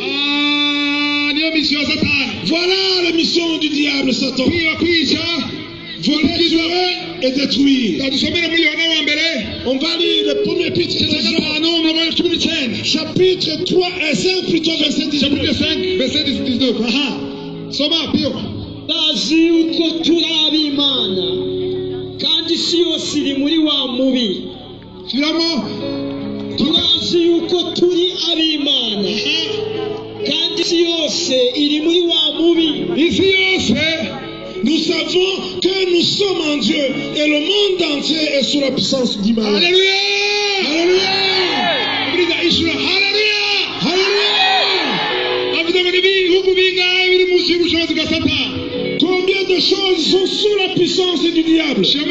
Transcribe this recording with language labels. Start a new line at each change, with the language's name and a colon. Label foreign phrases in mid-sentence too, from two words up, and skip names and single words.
French: Voilà la mission du diable, Satan. Voler, tuer et détruire. On va lire le premier épître de Jean, chapitre 3 et 5 plutôt, verset 19. Chapitre 5, verset 19.
Rundi: Soma pio. Bazi uko turi Imana kandi isi yose iri muri wa mubi. Turazi yuko turi ab'Imana kandi isi yose iri muri wa mubi. Ici yose,
French: nous savons que nous sommes en Dieu et le monde entier est sous la puissance du mal. Alléluia. Alléluia. Alléluia. Combien de choses sont sous la puissance du diable?